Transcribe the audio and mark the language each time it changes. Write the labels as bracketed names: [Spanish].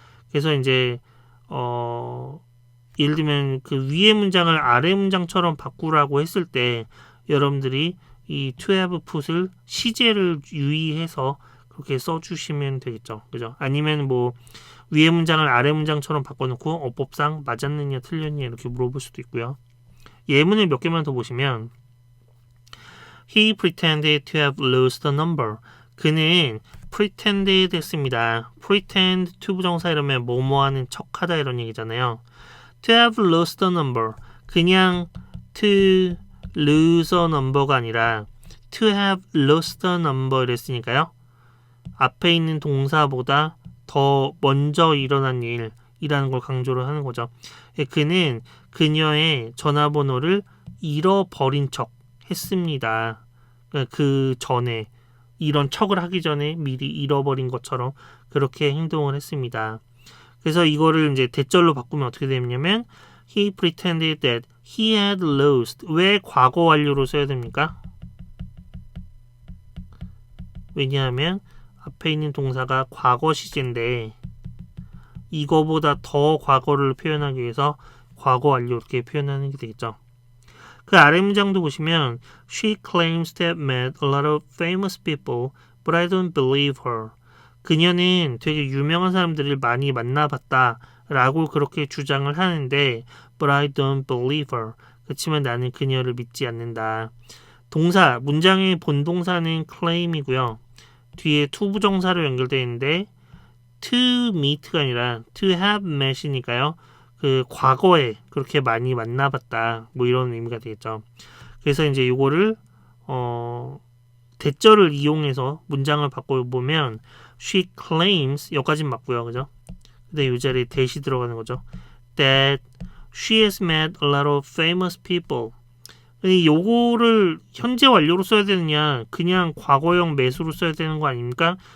[Korean] 그래서 이제 예를 들면 그 위의 문장을 아래 문장처럼 바꾸라고 했을 때 여러분들이 이 [English] to have put [Korean] 을 시제를 유의해서 그렇게 써주시면 되겠죠. 그죠? 아니면 뭐 위의 문장을 아래 문장처럼 바꿔놓고 어법상 맞았느냐 틀렸느냐 이렇게 물어볼 수도 있고요. 예문을 몇 개만 더 보시면 [English] He pretended to have lost a number. [Korean] 그는 pretended 했습니다. pretend to 부정사 이러면 뭐뭐하는 척하다 이런 얘기잖아요. [English] to have lost a number. [Korean] 그냥 [English] to lose a number [Korean] 가 아니라 [English] to have lost a number [Korean] 이랬으니까요. 앞에 있는 동사보다 더 먼저 일어난 일이라는 걸 강조를 하는 거죠. 그는 그녀의 전화번호를 잃어버린 척 했습니다. 그 전에 이런 척을 하기 전에 미리 잃어버린 것처럼 그렇게 행동을 했습니다. 그래서 이거를 이제 대절로 바꾸면 어떻게 되냐면 [English] He pretended that he had lost. [Korean] 왜 과거 완료로 써야 됩니까? 왜냐하면 앞에 있는 동사가 과거 시제인데 이거보다 더 과거를 표현하기 위해서 과거 완료 이렇게 표현하는 게 되겠죠. 그 아래 문장도 보시면 [English] She claims to have met a lot of famous people, but I don't believe her. [Korean] 그녀는 되게 유명한 사람들을 많이 만나봤다 라고 그렇게 주장을 하는데 [English] but I don't believe her. [Korean] 그렇지만 나는 그녀를 믿지 않는다. 동사, 문장의 본동사는 claim이고요. 뒤에 to 부정사로 연결되어 있는데 to meet가 아니라 [English] to have met [Korean] 이니까요. 그 과거에 그렇게 많이 만나봤다. 뭐 이런 의미가 되겠죠. 그래서 이제 이거를 대절을 이용해서 문장을 바꿔보면 [English] she claims [Korean] 여기까지는 맞고요. 그죠? 근데 이 자리에 that이 들어가는 거죠. [English] That she has met a lot of famous people. [Korean] 요거를 현재 완료로 써야 되느냐 그냥 과거형 매수로 써야 되는 거 아닙니까?